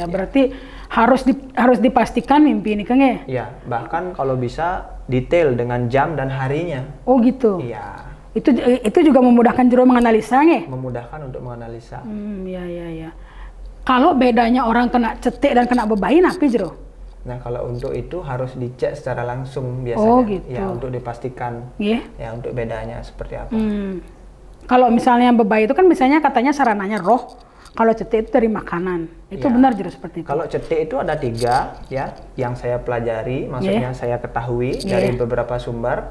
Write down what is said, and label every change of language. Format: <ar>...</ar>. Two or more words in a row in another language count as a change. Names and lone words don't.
<id>Berarti harus dipastikan mimpi ini Kang ya? Iya, bahkan kalau bisa detail dengan jam dan harinya. Oh gitu? Iya. Itu juga memudahkan Jero menganalisa ya? Memudahkan untuk menganalisa. Iya. Kalau bedanya orang kena cetek dan kena bebayi</id> <ban>napi Jero?</ban> <id>Nah, kalau untuk itu harus dicek secara langsung biasanya. Oh gitu. Ya, untuk dipastikan. Ya, untuk bedanya seperti apa. Kalau misalnya bebayi itu kan misalnya katanya sarananya roh. Kalau cetek itu dari makanan. Itu benar Jero seperti itu? Kalau cetek itu ada 3 ya, yang saya pelajari, maksudnya saya ketahui dari beberapa sumber.</id>